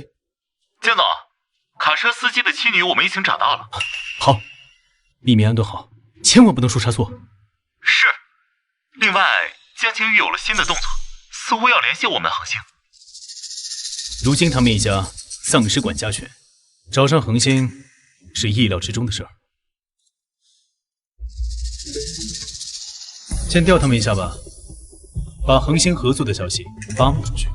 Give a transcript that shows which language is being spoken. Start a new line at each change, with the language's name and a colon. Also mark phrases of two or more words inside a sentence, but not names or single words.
Chinese: 江總，卡車司機的妻女我們已經找到了。好，秘密安頓好，千萬不能出差錯。是。另外，江清玉有了新的動作，似乎要聯繫我們恆星。如今他們一家喪失管家權，找上恆星是意料之中的事兒。先調他們一下吧，把恆星合作的消息發布出去。